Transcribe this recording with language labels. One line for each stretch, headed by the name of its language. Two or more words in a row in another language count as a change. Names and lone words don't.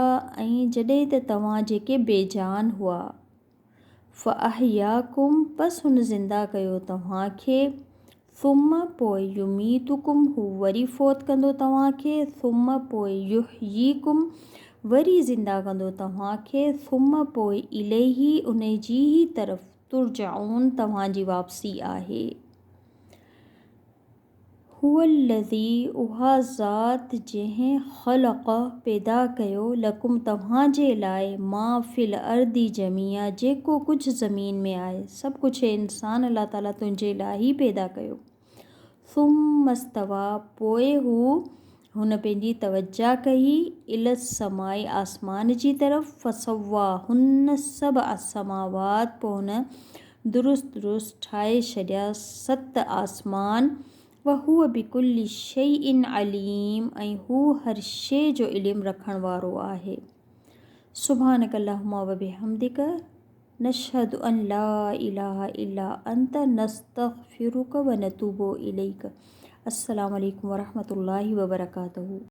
Sindhi: ऐं जॾहिं त तव्हां जेके बेजान हुआ फ़अहयाकुम पस हुन ज़िंदा कयो तव्हांखे सुम्मा पोइ युमीतुकुम हू वरी फ़ौत कंदो तव्हांखे सुम्मा पोइ युहयीकुम वरी ज़िंदा कंदो तव्हांखे सुम्मा पोइ इलैही उन जी ई तरफ़ तुरजाऊन तव्हांजी वापसी आहे। हुवल्लज़ी उहा ज़ात जंहिं ख़लक़ पैदा कयो लकुम तव्हांजे लाइ
Arabic: ما في الأرض جميعا
Sindhi: जेको कुझु ज़मीन में आहे सभु कुझु इंसान अल्लाह ताला तुंहिंजे लाइ ई पैदा कयो। सुम्मस्तवा पोइ हुन पंहिंजी तवज्जा कई
Arabic: إلى السماء
Sindhi: आसमान जी तरफ़ फ़सवा हुन सभु असमावात पोइ हुन दुरुस्त ठाहे छॾिया 7 आसमान
Arabic: وهو بكل شيء عليم
Sindhi: ऐं हू हर शइ जो इल्मु रखण वारो आहे।
Arabic: سبحانك اللهم وبحمدك نشهد أن لا إله إلا أنت نستغفرك ونتوب إليك. السلام عليكم ورحمة الله وبركاته.